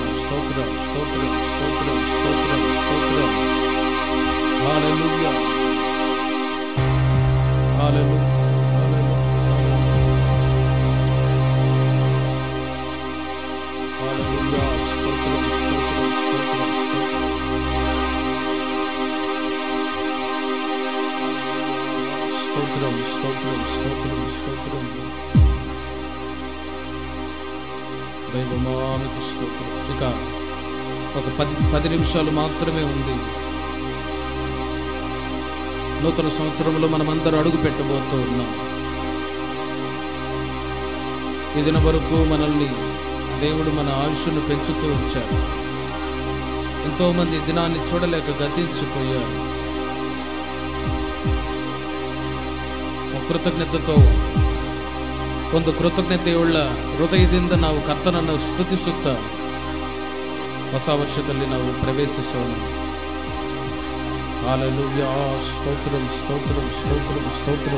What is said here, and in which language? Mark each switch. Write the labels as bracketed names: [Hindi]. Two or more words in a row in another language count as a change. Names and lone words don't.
[Kannada] ಸ್ತೋತ್ರ ಸ್ತೋತ್ರ ಸ್ತೋತ್ರ ಸ್ತೋತ್ರ ಸ್ತೋತ್ರ. ಹಲ್ಲೆಲೂಯಾ ಹಲ್ಲೆಲೂಯಾ ಹಲ್ಲೆಲೂಯಾ. ಸ್ತೋತ್ರ ಸ್ತೋತ್ರ ಸ್ತೋತ್ರ ಸ್ತೋತ್ರ. [Telugu] స్తోత్రం స్తోత్రం స్తోత్రం స్తోత్రం. దైవమానికి స్తోత్రం. ఇక ఒక 10 నిమిషాలు మాత్రమే ఉంది. నూతన సంవత్సరంలో మనమందరూ అడుగు పెట్టబోతూ ఉన్నాం. ఈ దిన వరకు మనల్ని దేవుడు మన ఆయుష్ను పెంచుతూ వచ్చాడు. ఎంతోమంది దినాన్ని చూడలేక గతించిపోయారు. [Kannada] ಕೃತಜ್ಞತೆతో ಒಂದು ಕೃತಜ್ಞತೆಯುಳ್ಳ ಹೃದಯದಿಂದ ನಾವು ಕರ್ತನನ್ನು ಸ್ತುತಿಸುತ್ತಾ ಹೊಸ ವರ್ಷದಲ್ಲಿ ನಾವು ಪ್ರವೇಶಿಸೋಣ. [Telugu] ಹಲ್ಲೆಲೂಯಾ. స్తోత్రం స్తోత్రం స్తోత్రం స్తోత్రం.